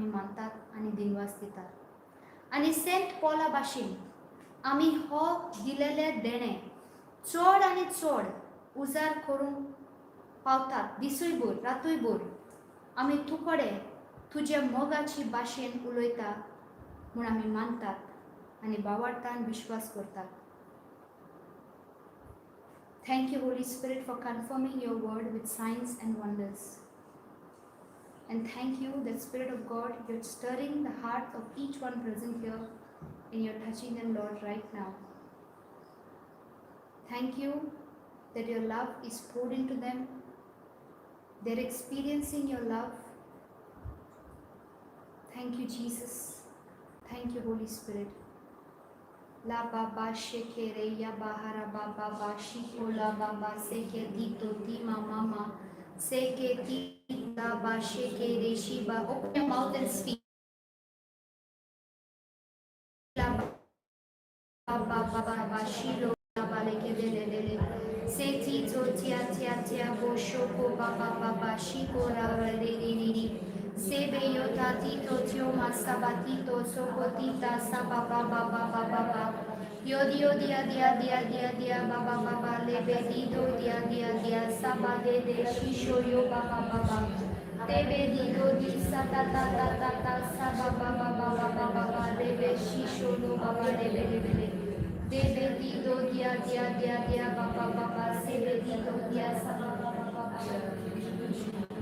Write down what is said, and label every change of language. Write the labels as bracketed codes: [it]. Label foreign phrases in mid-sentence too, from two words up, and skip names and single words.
[kok] मानतात आनी दिनवास दितात आनी सेंट पॉला भाशेन आमी हो दिलेले देणे चड आनी चड उजार करूंक पावतात दिसूयभर रातूयभर आमी तुकडे तुजे मोगाची भाशेन उलयता म्हूण आमी मानतात आनी बावार्थान विश्वास करतात [en] Thank you, Holy Spirit, for confirming your word with signs and wonders. And thank you that Spirit of God, you're stirring the heart of each one present here and you're touching them, Lord, right now. Thank you that your love is poured into them. They're experiencing your love. Thank you, Jesus. Thank you, Holy Spirit. La baba shekere ya bahara baba ba shikola baba seke dito tima mama seke ti la ba shekere shiba. Open your mouth and speak. La baba baba ba shilo baba leke dele seti to tia bo shoko baba baba shikola re Sebe yota tito tio masabatito sokotita sababa baba baba yodio dia baba lebe dido dia saba de shisho yo baba tebe dido di satata ta sababa baba lebe shisho no baba lebe debe dido dia baba sebe dido dia sababa baba